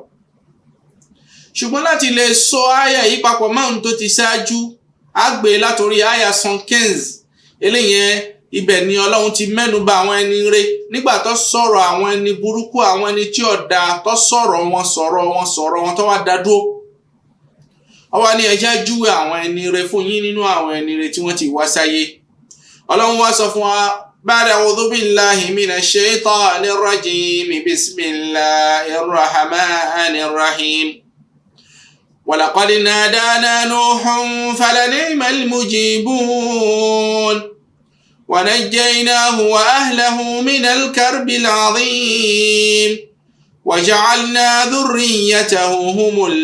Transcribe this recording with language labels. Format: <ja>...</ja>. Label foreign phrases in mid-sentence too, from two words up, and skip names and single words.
<yo>Ṣùgbọ́n láti lè sọ àyà yìí papọ̀ mọ́ ohun tó ti ṣáájú a gbé látòrí àyà 115 eléyẹn ibẹ̀ ni Ọlọ́run ti mẹ́nu bà àwọn ẹni rere nígbà tó sọ̀rọ̀ àwọn ẹni burúkú àwọn ẹni tí ò dáa tó sọ̀rọ̀ wọn tó wá dá dúró. Ó wá ní ẹ jẹ́ júwe àwọn ẹni rere fún yín nínú àwọn ẹni rere tí wọ́n ti wá sáyé. Ọlọ́run wá sọ fún wa</yo> <ar>بعد أعوذ بالله من الشيطان الرجيم بسم الله الرحمن الرحيم. ولقد نادانا نوح فلنعم المجيبون ونجيناه وأهله من الكرب العظيم وجعلنا ذريته هم</ar>